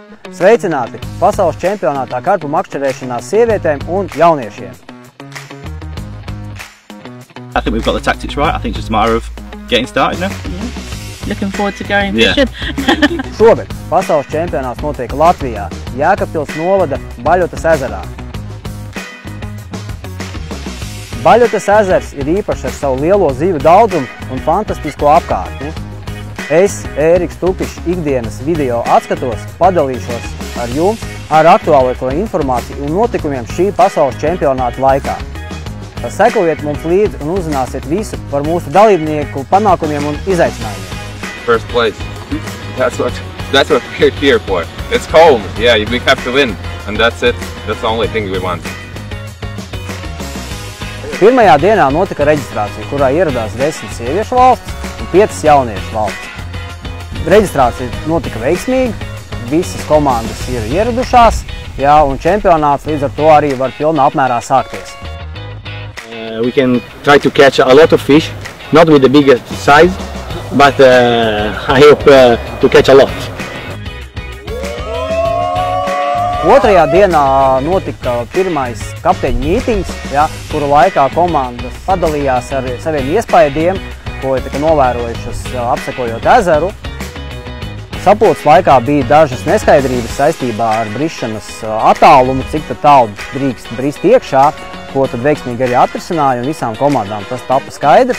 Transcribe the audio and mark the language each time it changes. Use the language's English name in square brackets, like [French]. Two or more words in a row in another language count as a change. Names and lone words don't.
[Latvian] Sveicināti pasaules čempionātā karpu makšķerēšanā sievietēm un jauniešiem! [English] I think we've got the tactics right. I think it's just a matter of getting started now. Yeah. Looking forward to going Yeah. fishing. [Latvian] Šogad pasaules čempionāts notiek Latvijā, Jēkabpils novada Baļotas ezerā. Baļotas ezers ir īpašs ar savu lielo zīvu daudzumu un fantastisko apkārtni. Es, Ēriks Tupišs, ikdienas video atskatos, padalīšos ar jums ar aktuālāko informāciju un notikumiem šī pasaules čempionāta laikā. Sekojiet mums līdzi un uzzināsiet visu par mūsu dalībnieku panākumiem un izaicinājumiem. [English] First place. That's what we're here for. It's cold. Yeah, we have to win, and that's it. That's the only thing we want. [Latvian] Pirmajā dienā notika reģistrācija, kurā ieradās 10 sieviešu valsts un 5 jauniešu valsts. Reģistrācija notika veiksmīgi, visas komandas ir ieradušās, jā, un čempionāts līdz ar to arī var pilnā apmērā sākties. [English] We can try to catch a lot of fish, not with the biggest size, but I hope to catch a lot. [Latvian] Otrajā dienā notika pirmais kapteiņu mītings, ja, kuru laikā komandas padalījās ar saviem iespaidiem, ko ir novērojušas apsekojot ezeru. Sapulces laikā bija dažas neskaidrības saistībā ar brišanas attālumu, cik tālu drīkst brist iekšā, ko tad veiksmīgi arī atrisināja, un visām komandām tas tapa skaidrs.